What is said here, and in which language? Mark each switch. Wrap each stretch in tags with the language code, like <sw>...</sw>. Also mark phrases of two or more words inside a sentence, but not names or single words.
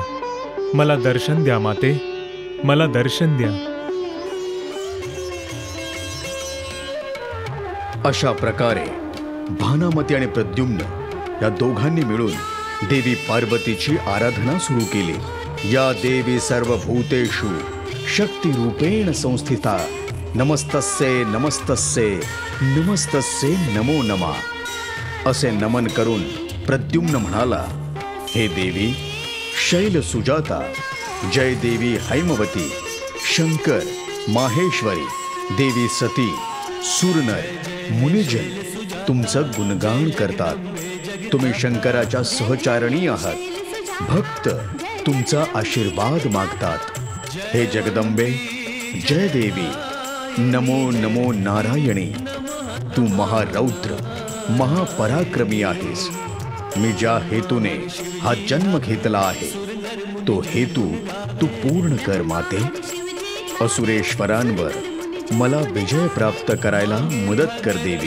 <mr>मला दर्शन द्या माते, मला दर्शन द्या. अशा प्रकारे भानामती आणि प्रद्युम्न या दोघांनी मिळून देवी पार्वतीची आराधना सुरू केली.</mr> <sa>या देवी सर्वभूतेषु शक्ती रूपेण संस्थिता, नमस्तस्ये नमस्तस्ये नमस्तस्ये नमो नमः.</sa> <mr>असे नमन करून प्रद्युम्न म्हणाला, हे देवी, शैल सुजाता, जय देवी हैमवती, शंकर, माहेश्वरी, देवी सती, सुरनर, मुनिजन तुमचं गुणगान करतात। तुम्ही शंकराच्या सहचारणी आहात। भक्त तुमचा आशीर्वाद मागतात। हे जगदंबे,</mr> <sa>जय देवी, नमो नमो नारायणी।</sa> <mr>तू महारौद्र, महापराक्रमी आहेस। मी ज्या हेतूने हा जन्म घेतला आहे तो हेतू तू पूर्ण कर माते। असुरेश्वरांवर मला विजय प्राप्त करायला मदत कर देवी।</mr>